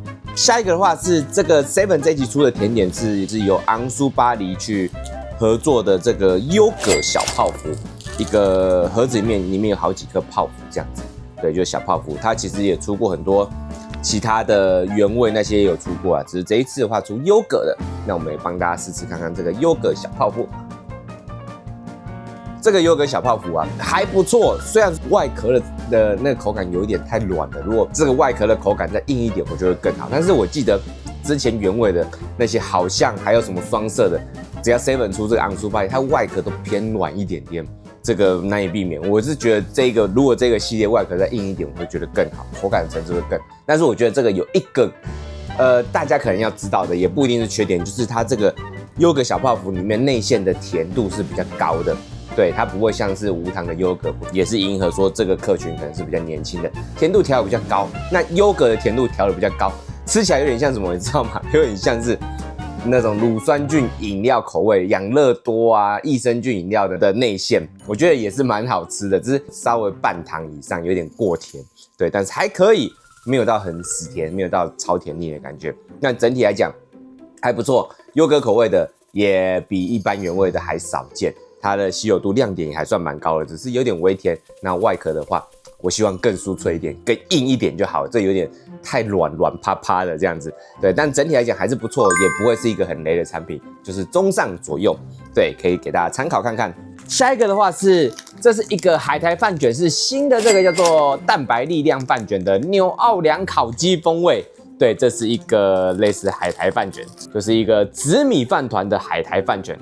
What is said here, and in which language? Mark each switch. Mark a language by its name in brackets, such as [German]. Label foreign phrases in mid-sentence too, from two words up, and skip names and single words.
[Chinese] 下一個的話是這個 Seven 這一期出的甜點是由昂酥巴黎去合作的這個優格小泡芙，一個盒子裡面有好幾顆泡芙這樣子，對，就是小泡芙。它其實也出過很多其他的原味那些也有出過啊，只是這一次的話出優格的，那我們也帮大家試試看看這個優格小泡芙。這個優格小泡芙啊還不錯，雖然外殼的那個口感有一點太軟了，如果這個外殼的口感再硬一點，我覺得更好。但是我記得之前原味的那些好像還有什麼雙色的，只要 Seven 出這個昂酥巴黎，它外殼都偏軟一點點。這個難以避免，我是覺得如果這個系列外殼再硬一點，我會覺得更好，口感層次會更。但是我覺得這個有一個，大家可能要知道的，也不一定是缺點，就是它這個優格小泡芙裡面內餡的甜度是比較高的，對，它不會像是無糖的優格，也是迎合說這個客群可能是比較年輕的，甜度調得比較高。那優格的甜度調得比較高，吃起來有點像什麼，你知道嗎？有點像是那種乳酸菌飲料口味，養樂多啊、益生菌飲料的內餡，我覺得也是蠻好吃的，只是稍微半糖以上，有點過甜，對，但是還可以，沒有到很死甜，沒有到超甜膩的感覺。那整體來講還不錯，優格口味的也比一般原味的還少見，它的稀有度亮點也還算蠻高的，只是有點微甜。那外殼的話，我希望更酥脆一點，更硬一點就好了，這有點太軟趴趴的這樣子，對，但整體來講還是不錯，也不會是一個很雷的產品，就是中上左右，對，可以給大家參考看看。下一個的話這是一個海苔飯卷，是新的，這個叫做蛋白力量飯卷的紐奧良烤雞風味，對，這是一個類似海苔飯卷，就是一個紫米飯糰的海苔飯卷。